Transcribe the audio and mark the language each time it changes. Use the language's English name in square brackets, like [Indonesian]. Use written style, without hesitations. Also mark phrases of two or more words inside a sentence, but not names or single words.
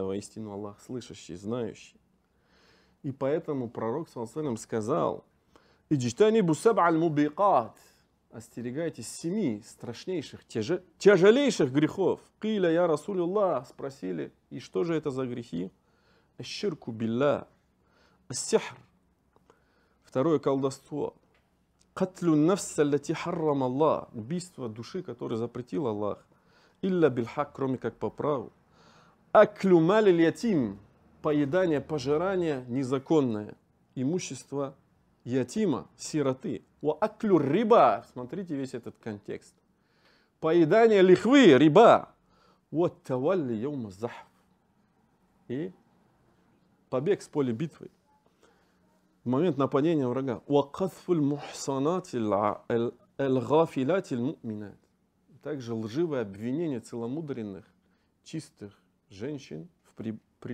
[Russian] Воистину Аллах слышащий, знающий. И поэтому пророк, саллаллаху, сказал, [Arabic] «اجتنبوا السبع الموبقات». [Russian] Остерегайтесь 7 страшнейших, тяжелейших грехов. [Arabic] «قيل يا رسول الله», [Russian] спросили, и что же это за грехи? [Arabic] «الشرك بالله السحر», [Russian] второе колдовство, [Arabic] «قتل النفس التي حرم الله», [Russian] убийство души, которое запретил Аллах, [Arabic] «إلا بالحق», [Russian] кроме как по праву, [Arabic] «أكل مال اليتيم», [Russian] поедание, пожирание незаконное, имущество ятима, сироты, [Arabic] «وأكل الربا», [Russian] смотрите весь этот контекст, поедание лихвы, риба, [Arabic] «والتولي يوم الزحف», [Russian] и побег с поля битвы. В момент нападения врага. Также лживое обвинение целомудренных, чистых женщин в прелюбодеянии.